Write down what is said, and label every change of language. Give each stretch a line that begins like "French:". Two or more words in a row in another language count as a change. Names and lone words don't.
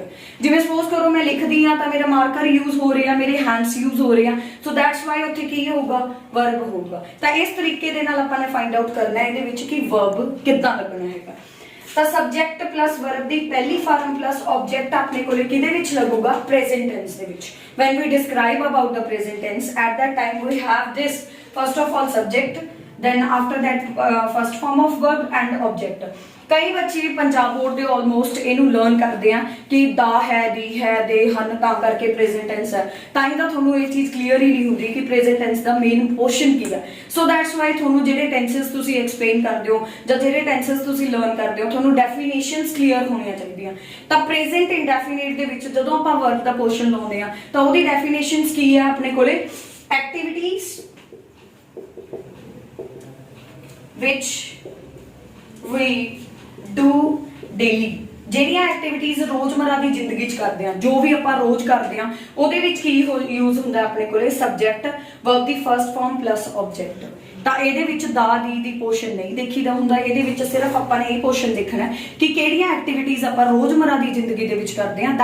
Punjabi: ਜਿਵੇਂ ਸਪੋਜ਼ ਕਰੋ ਮੈਂ ਲਿਖਦੀ ਆ ਤਾਂ ਮੇਰਾ
English: marker use
Punjabi: ਹੋ ਰਿਹਾ, ਮੇਰੇ
English: hands use
Punjabi: ਹੋ ਰਹੇ ਆ,
English: so that's why
Punjabi: ਉੱਥੇ ਕੀ ਹੋਊਗਾ, ਵਰਬ ਹੋਊਗਾ। ਤਾਂ ਇਸ ਤਰੀਕੇ ਦੇ ਨਾਲ ਆਪਾਂ ਨੇ
English: find out
Punjabi: ਕਰਨਾ ਇਹਦੇ ਵਿੱਚ ਕਿ ਵਰਬ ਕਿੱਦਾਂ ਲੱਗਣਾ ਹੈਗਾ। ਤਾਂ
English: subject plus verb
Punjabi: ਦੀ ਪਹਿਲੀ ਫਾਰਮ
English: plus object
Punjabi: ਆਪਣੇ ਕੋਲੇ ਕਿਹਦੇ ਵਿੱਚ ਲੱਗੂਗਾ,
English: present tense
Punjabi: ਦੇ ਵਿੱਚ।
English: when we describe about the present tense, at that time we have this first of all subject, then after that first form of verb and object।
Punjabi: ਕਈ ਬੱਚੇ ਪੰਜਾਬ ਬੋਰਡ ਦੇ ਆਲਮੋਸਟ ਇਹਨੂੰ ਲਰਨ ਕਰਦੇ ਆ ਕਿ ਦਾ ਹੈ, ਦੀ ਹੈ, ਦੇ ਹਨ, ਤਾਂ ਕਰਕੇ
English: present tense
Punjabi: ਹੈ। ਤਾਂ ਹੀ ਤਾਂ ਤੁਹਾਨੂੰ ਇਹ ਚੀਜ਼ ਕਲੀਅਰ ਹੀ ਨਹੀਂ ਹੁੰਦੀ ਕਿ
English: present tense
Punjabi: ਦਾ
English: main portion
Punjabi: ਕੀ ਹੈ।
English: so that's why
Punjabi: ਤੁਹਾਨੂੰ ਜਿਹੜੇ ਟੈਂਸਸ ਤੁਸੀਂ ਐਕਸਪਲੇਨ ਕਰਦੇ ਹੋ ਜਾਂ ਜਿਹੜੇ ਟੈਂਸਸ ਤੁਸੀਂ ਲਰਨ ਕਰਦੇ ਹੋ, ਤੁਹਾਨੂੰ
English: definitions clear
Punjabi: ਹੋਣੀਆਂ ਚਾਹੀਦੀਆਂ। ਤਾਂ
English: present indefinite
Punjabi: ਦੇ ਵਿੱਚ ਜਦੋਂ ਆਪਾਂ ਵਰਬ ਦਾ ਪੋਰਸ਼ਨ ਲਾਉਂਦੇ ਆ ਤਾਂ ਉਹਦੀ ਡੈਫੀਨੇਸ਼ਨਸ ਕੀ ਹੈ ਆਪਣੇ ਕੋਲੇ,
English: activities which we do daily।
Punjabi: ਜਿਹੜੀਆਂ ਐਕਟੀਵਿਟੀਜ਼ ਰੋਜ਼ਮਰਾ ਦੀ ਜ਼ਿੰਦਗੀ 'ਚ ਕਰਦੇ ਆ, ਜੋ ਵੀ ਆਪਾਂ ਰੋਜ਼ ਕਰਦੇ ਆ, ਉਹਦੇ ਵਿੱਚ ਕੀ ਯੂਜ਼ ਹੁੰਦਾ ਆਪਣੇ ਕੋਲੇ,
English: subject, verb
Punjabi: ਦੀ
English: first form plus object.
Punjabi: ਤਾਂ ਇਹਦੇ ਵਿੱਚ ਦਾ, ਦੀ ਪੋਰਸ਼ਨ ਨਹੀਂ ਦੇਖੀਦਾ ਹੁੰਦਾ। ਇਹਦੇ ਵਿੱਚ ਸਿਰਫ ਆਪਾਂ ਨੇ ਇਹ ਪੋਰਸ਼ਨ ਦੇਖਣਾ ਕਿ ਕਿਹੜੀਆਂ ਐਕਟੀਵਿਟੀਜ਼ ਆਪਾਂ ਰੋਜ਼ਮਰਾ ਦੀ ਜ਼ਿੰਦਗੀ ਦੇ ਵਿੱਚ ਕਰਦੇ ਆ।